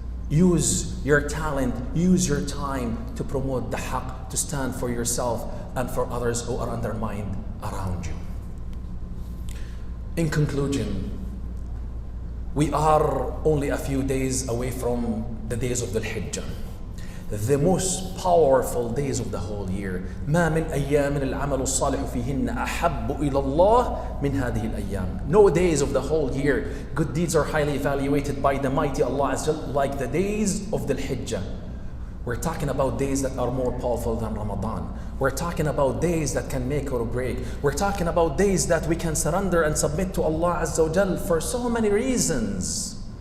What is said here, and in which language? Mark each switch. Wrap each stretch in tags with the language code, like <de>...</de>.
<en>Use your talent, use your time to promote the haqq, to stand for yourself and for others who are undermined around you. In conclusion, we are only a few days away from the days of the Hajj, the most powerful days of the whole year.</en> <ar>ما من أيام العمل الصالح فيهن أحب إلى الله من هذه الأيام.</ar> <en>No days of the whole year good deeds are highly evaluated by the mighty Allah Azza wa Jal like the days of the Hajj. We're talking about days that are more powerful than Ramadan. We're talking about days that can make or break. We're talking about days that we can surrender and submit to Allah Azza wa Jal for so many reasons.</en>